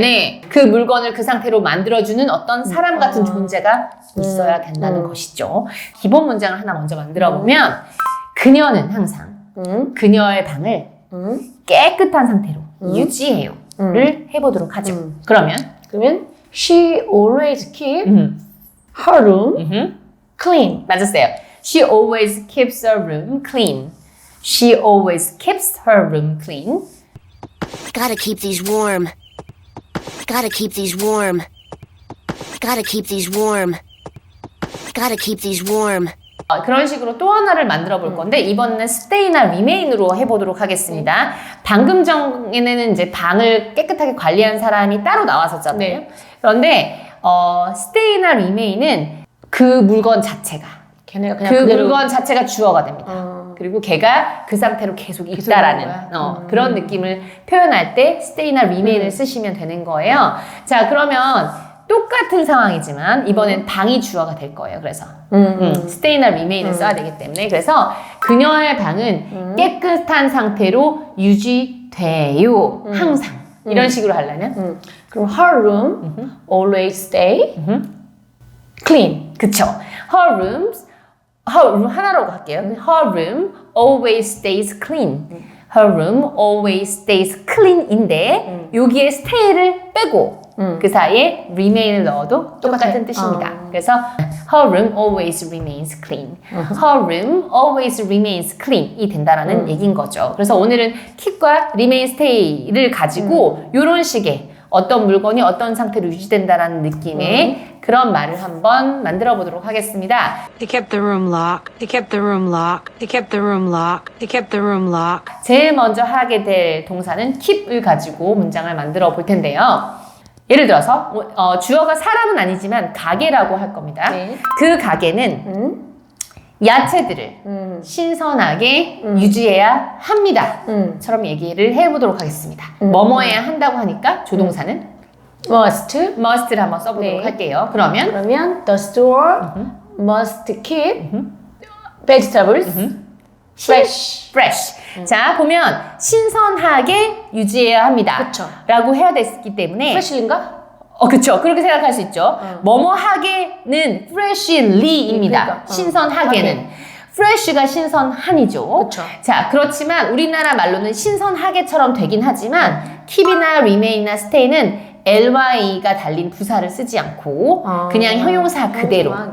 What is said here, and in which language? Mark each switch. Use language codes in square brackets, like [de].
[ko] 네, 그 물건을 그 상태로 만들어주는 어떤 사람 같은 존재가 있어야 된다는 것이죠. 기본 문장을 하나 먼저 만들어 보면 그녀는 항상 그녀의 방을 깨끗한 상태로 유지해요 를 해보도록 하죠. 그러면 [en] she always keep her room clean. [ko] 맞았어요. [en] She always keeps her room clean. She always keeps her room clean. Gotta keep these warm. Gotta keep these warm. Gotta keep these warm. Gotta keep these warm. [ko] 그런 식으로 또 하나를 만들어 볼 건데 이번에는 stay나 remain으로 해보도록 하겠습니다. 방금 전에는 이제 방을 깨끗하게 관리한 사람이 따로 나왔었잖아요. 네. 그런데 stay나 remain은 그 물건 자체가 걔네가 그냥 그 그대로 물건 자체가 주어가 됩니다. 그리고 걔가 그 상태로 계속 있다라는 그런 느낌을 표현할 때 stay나 remain을 쓰시면 되는 거예요. 자, 그러면 똑같은 상황이지만 이번엔 방이 주어가 될 거예요. 그래서 stay나 remain을 써야 되기 때문에 그래서 그녀의 방은 깨끗한 상태로 유지돼요. 항상. 이런 식으로 하려면 그럼 [en] her room always stay clean. [ko] 그쵸. her room 하나로 할게요. [en] Her room always stays clean. Her room always stays clean [ko] 인데 여기에 stay를 빼고 그 사이에 remain을 넣어도 똑같은 뜻입니다. 그래서 [en] her room always remains clean. Her room always remains clean [ko] 이 된다라는 얘기인 거죠. 그래서 오늘은 keep과 remain, stay를 가지고 이런 식의 어떤 물건이 어떤 상태로 유지된다라는 느낌의 그런 말을 한번 만들어 보도록 하겠습니다. [en] They kept the room locked. They kept the room locked. They kept the room locked. They kept the room locked. [ko] 제일 먼저 하게 될 동사는 keep을 가지고 문장을 만들어 볼 텐데요. 예를 들어서 주어가 사람은 아니지만 가게라고 할 겁니다. 네. 그 가게는 야채들을 신선하게 유지해야 합니다. 처럼 얘기를 해보도록 하겠습니다. 뭐뭐해야 한다고 하니까 조동사는 must를 한번 써보도록 네. 할게요. 그러면 [en] the store must keep vegetables fresh. [ko] 자, 보면 신선하게 유지해야 합니다. 그쵸. 라고 해야 됐기 때문에 fresh인가? 그쵸. 그렇게 생각할 수 있죠. 뭐뭐 하게는 freshly입니다. 그러니까, 신선하게는. fresh가 신선한이죠. 그쵸. 자, 그렇지만 우리나라 말로는 신선하게처럼 되긴 하지만 keep이나 remain이나 stay는 ly가 달린 부사를 쓰지 않고 그냥 형용사 그대로.